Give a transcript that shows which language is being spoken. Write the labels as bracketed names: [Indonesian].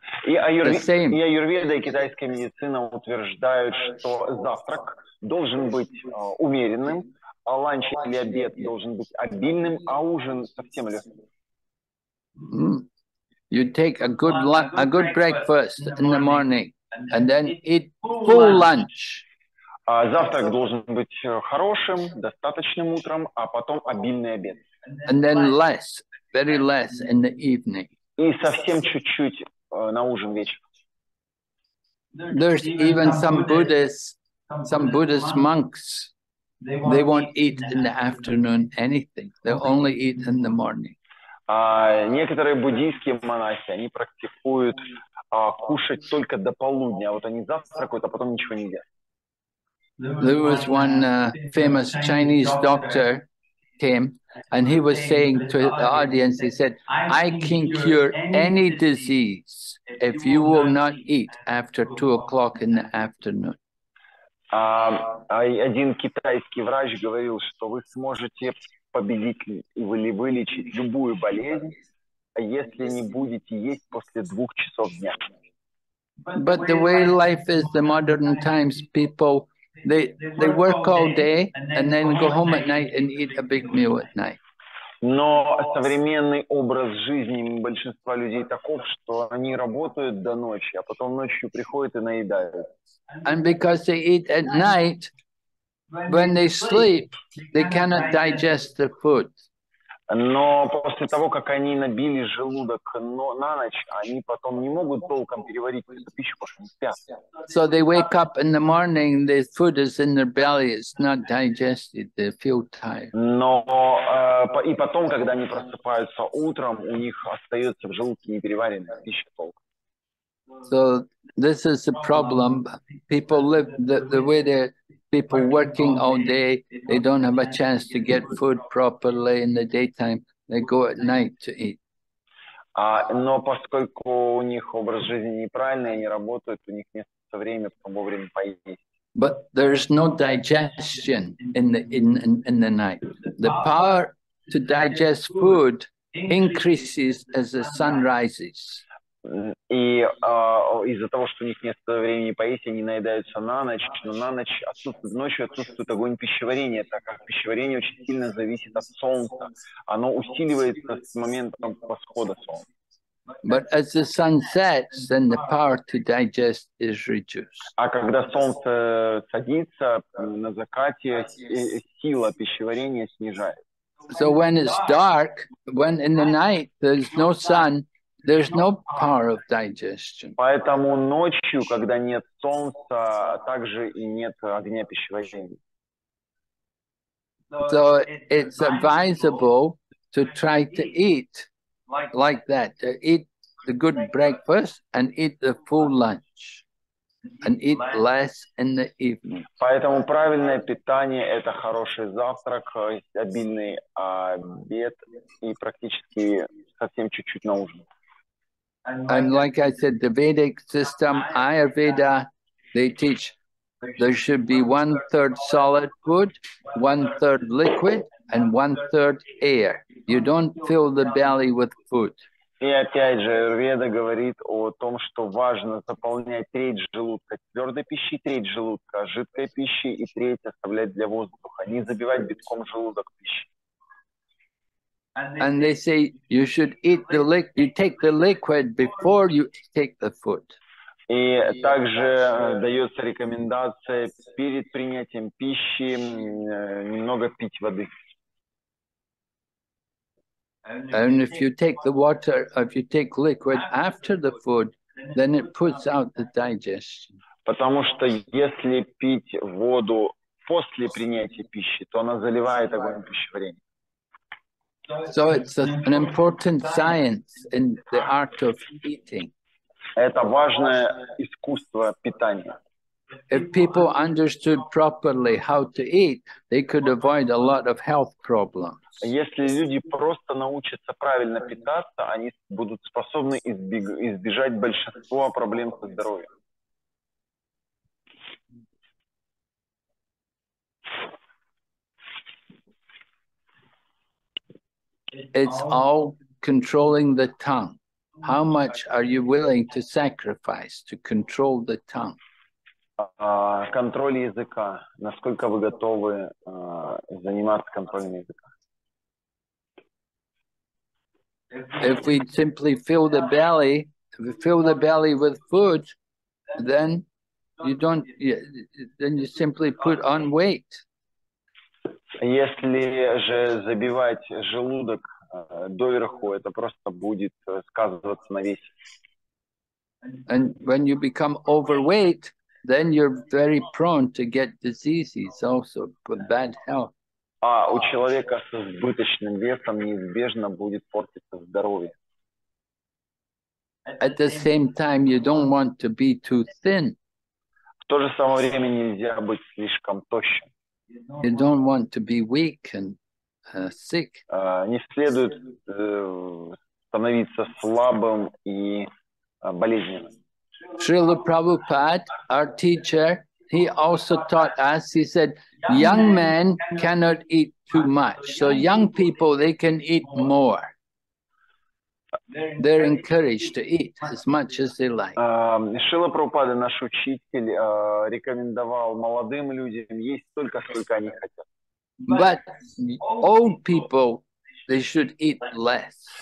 [Russian] И аюрведа, и китайская медицина утверждают, что завтрак должен быть умеренным, а ланч или обед должен быть обильным, а ужин совсем легким. [English] You take a good breakfast in the morning and then eat full lunch. [Russian] Завтрак должен быть хорошим, достаточным утром, а потом обильный обед. [English] And then less, very less in the evening. [Russian] И совсем чуть-чуть на ужин вечером. [English] There's even some Buddhist monks. They won't eat in the afternoon anything. They'll only eat in the morning. [Russian] Некоторые буддийские монахи, они практикуют кушать только до полудня. Вот они завтракают, а потом ничего не едят. [English] There was one famous Chinese doctor came, and he was saying to the audience, he said, I can cure any disease if you will not eat after 2 o'clock in the afternoon. [Russian] Один китайский врач говорил, что вы сможете победить или вылечить любую болезнь, если не будете есть после 2 часов дня. [English] But the way life is, the modern times, people, they work all day and then go home at night and eat a big meal at night. [Russian] Но современный образ жизни большинства людей таков, что они работают до ночи, а потом ночью приходят и наедают. [English] And because they eat at night, when they sleep, they cannot digest the food. [Russian] Но после того, как они набили желудок на ночь, они потом не могут толком переварить эту пищу, потому что не спят. [English] So they wake up in the morning, the food is in their belly, it's not digested, they feel tired. [Russian] Но и потом, когда они просыпаются утром, у них остается в желудке непереваренная пища толком. [English] So this is the problem. People live the way they're people working all day, they don't have a chance to get food properly in the daytime. They go at night to eat. [Russian] Но поскольку у них образ жизни неправильный, они работают, у них нет времени вовремя поесть. [English] But there's no digestion in the night. The power to digest food increases as the sun rises. [Russian] И из-за того, что у них нет времени поесть, они наедаются на ночь, но на ночь ночью отсутствует огонь пищеварения, так как пищеварение очень сильно зависит от солнца. Оно усиливается с моментом восхода солнца. [English] But as the sun sets, then the power to digest is reduced. [Russian] А когда солнце садится на закате, сила пищеварения снижается. [English] So when it's dark, when in the night there's no sun, there's no power of digestion. [Russian] Поэтому ночью, когда нет солнца, также и нет огня пищеварения. [English] So it's advisable to try to eat like that, to eat the good breakfast and eat the full lunch and eat less in the evening. [Russian] Поэтому правильное питание – это хороший завтрак, обильный обед и практически совсем чуть-чуть на ужин. [English] And like I said, the Vedic system, Ayurveda, they teach there should be 1/3 solid food, 1/3 liquid, and 1/3 air. You don't fill the belly with food. [Russian] И опять же, Веда говорит о том, что важно заполнять треть желудка твердой пищей, треть желудка жидкой пищей и треть оставлять для воздуха, не забивать битком желудок пищей. [English] And they say you should eat you take the liquid before you take the food. [Russian] И также дается рекомендация перед принятием пищи немного пить воды. [English] And if you take the water, if you take liquid after the food, then it puts out the digestion. [Russian] Потому что если пить воду после принятия пищи, то она заливает огонь пищеварения. [English] So it's an important science in the art of eating. [Russian] Это важное искусство питания. [English] If people understood properly how to eat, they could avoid a lot of health problems. [Russian] Если люди просто научатся правильно питаться, они будут способны избежать большинства проблем со здоровьем. [English] It's all controlling the tongue. How much are you willing to sacrifice to control the tongue? [Russian] Контроль языка. Насколько вы готовы заниматься контролем языка? [English] If we simply fill the belly with food, then you simply put on weight. [Russian] Если же забивать желудок доверху, это просто будет сказываться на весе. [English] And when you become overweight, then you're very prone to get diseases also, with bad health. [Russian] А у человека с избыточным весом неизбежно будет портиться здоровье. [English] At the same time, you don't want to be too thin. [Russian] В то же самое время нельзя быть слишком тощим. [English] You don't want to be weak and sick. [Russian] Не следует становиться слабым и болезненным. [English] Srila Prabhupada, our teacher, he also taught us, he said, young men cannot eat too much. So young people, they can eat more. They're encouraged to eat as much as they like. [Russian] Шрила Прабхупада, наш учитель, рекомендовал молодым людям есть столько, сколько они хотят. [English] But old people, they should eat less.